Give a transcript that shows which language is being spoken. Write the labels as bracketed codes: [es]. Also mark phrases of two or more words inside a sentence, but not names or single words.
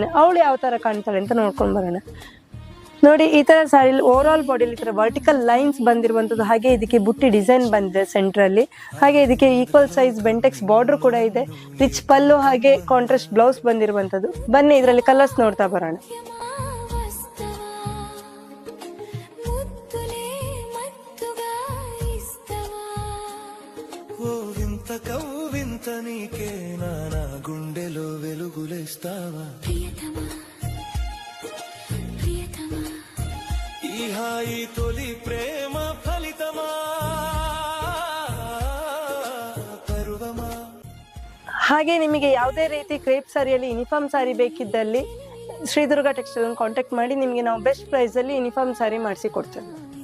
[kn] ಅವಳು ಯಾವ ಥರ ಕಾಣ್ತಾಳೆ ಅಂತ ನೋಡ್ಕೊಂಡು ಬರೋಣ. ನೋಡಿ, ಈ ಥರ ಸ್ಯಾರಿಲಿ [en] over all [kn] ಬಾಡಿಲಿ ಈ ಥರ [en] vertical lines [kn] ಬಂದಿರುವಂಥದ್ದು. ಹಾಗೆ ಇದಕ್ಕೆ ಬುಟ್ಟಿ ಡಿಸೈನ್ ಬಂದಿದೆ ಸೆಂಟ್ರಲ್ಲಿ. ಹಾಗೆ ಇದಕ್ಕೆ [en] equal size bentex border [kn] ಕೂಡ ಇದೆ. ರಿಚ್ ಪಲ್ಲು ಹಾಗೆ [en] contrast blouse [kn] ಬಂದಿರುವಂಥದ್ದು. ಬನ್ನಿ ಇದರಲ್ಲಿ ಕಲರ್ಸ್ ನೋಡ್ತಾ ಬರೋಣ. [te] కవ్వింతనీకే నానా గుండెలో వెలుగులేస్తావా ఈ హాయి తొలి ప్రేమ ఫలితమా ಪರ್ವಮಾ. [kn] ಹಾಗೆ ನಿಮಗೆ ಯಾವುದೇ ರೀತಿ ಕ್ರೇಪ್ ಸ್ಯಾರಿಯಲ್ಲಿ [en] uniform saree [kn] ಬೇಕಿದ್ದಲ್ಲಿ ಶ್ರೀದುರ್ಗ ಟೆಕ್ಸ್ಟೈಲ್ ಕಾಂಟ್ಯಾಕ್ಟ್ ಮಾಡಿ. ನಿಮಗೆ ನಾವು [en] best price-ಲ್ಲಿ uniform saree [kn] ಮಾಡಿಸಿ ಕೊಡ್ತೇವೆ.